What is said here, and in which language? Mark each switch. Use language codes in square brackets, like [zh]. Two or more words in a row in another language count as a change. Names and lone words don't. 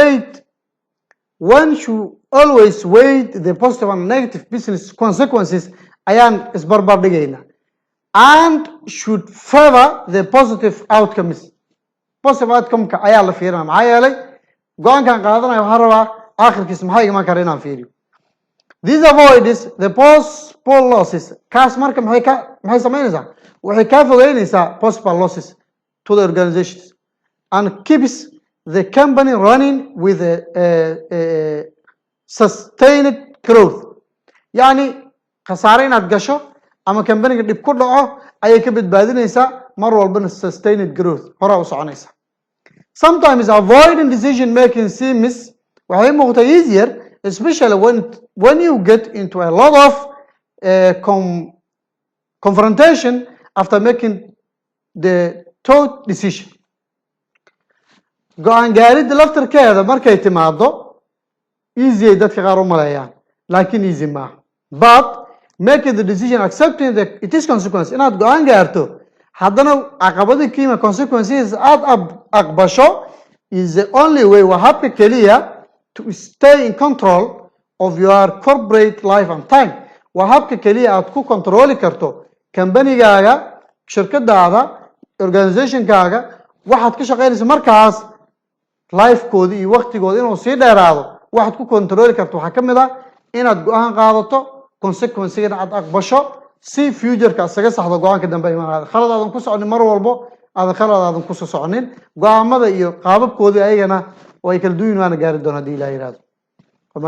[en] weigh the positive and negative business consequences [so] ayaan isbarbar dhigaynaa [en] and should favor the positive outcomes positive outcome-ka [so] ayaa la fiirinaa maxaa yeelay go-aankan qaadanaya waxaa rabaa aakhirkiis maxaa iman kara inaan fiiriyo [en] this avoids the possible losses [so] kaas marka maxay samaynaysaa waxay kaa fogeynaysaa [en] possible losses to the organizations and keeps the company running with a sustained growth yani [so] khasaare inaad gasho ama companyga dhib ku dhaco ayay ka badbaadinaysaa mar walbana [en] sustained growth [so] hore u soconaysa [en] sometimes avoiding decision making seems [so] waxay muuqataa [en] easier especially when you get into a lot of confrontation after making the thought decision [so] go-aan gaaridda laftarkeeda markay timaado easy dadka qaar u maleeyaan laakiin easy ma [en] but making the decision accepting that it is consequence [so] inaad go'aan gaarto haddana caqabadii kiima consequences aad aqbasho [en] is the only way [so] waa habka keliya [en] to stay in control of your corporate life and time [so] waa habka keliya aad ku controli karto kambanigaaga shirkadaada organizationkaaga waxaad ka shaqaynaysa markaas lifekoodi iyo waqtigooda inuu sii dheeraado waxaad ku controli karto waxaa ka mid ah inaad go'aan qaadato consequence-gana aad aqbasho si future-ka isaga saxdo go'aanka dambe imaanada khalad aadan ku soconin mar walbo khalad aadan ku soconin go'aamada iyo qaababkoodii ayagana way kala duwan waana gaari doonaa haddii ilaahay yiraahdo. Waa mahadsantihiin.